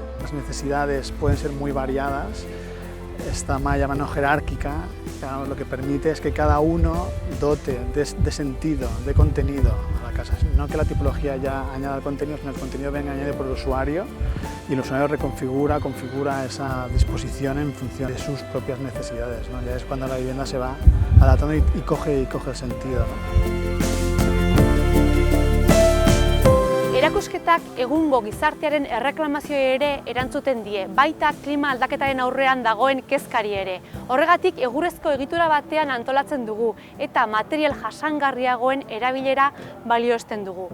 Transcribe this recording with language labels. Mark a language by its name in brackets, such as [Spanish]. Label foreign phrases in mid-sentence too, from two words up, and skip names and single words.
[Spanish] Las necesidades pueden ser muy variadas. Esta malla mano jerárquica lo que permite es que cada uno dote de sentido, de contenido a la casa. No que la tipología ya añada el contenido, sino que el contenido venga añadido por el usuario y el usuario configura esa disposición en función de sus propias necesidades, ¿no? Ya es cuando la vivienda se va adaptando y coge el sentido, ¿no? [Basque] Erakusketak egungo gizartearen erreklamazioei ere erantzuten die, baita klima aldaketaren aurrean dagoen kezkari ere. Horregatik egurrezko egitura batean antolatzen dugu eta material jasangarriagoen erabilera balioesten dugu.